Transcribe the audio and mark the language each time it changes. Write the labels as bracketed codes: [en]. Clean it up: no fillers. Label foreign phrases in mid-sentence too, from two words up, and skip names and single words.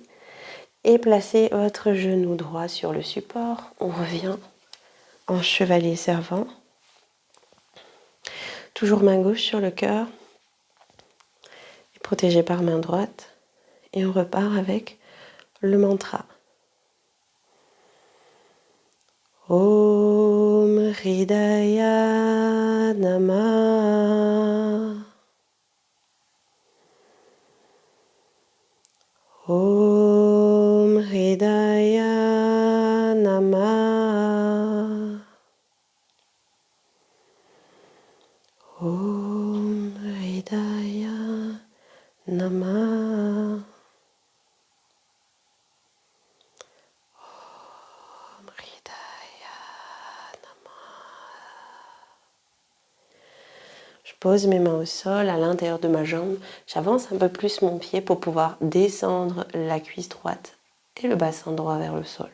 [fr] Et placez votre genou droit sur le support. On revient en chevalier servant. Toujours main gauche sur le cœur. Et protégé par main droite. Et on repart avec le mantra. [sa] Om Hridaya Namah. Om Hridaya Namah. Om Hridaya Namah. Om Hridaya Namah. [fr] Je pose mes mains au sol, à l'intérieur de ma jambe. J'avance un peu plus mon pied pour pouvoir descendre la cuisse droite et le bassin droit vers le sol.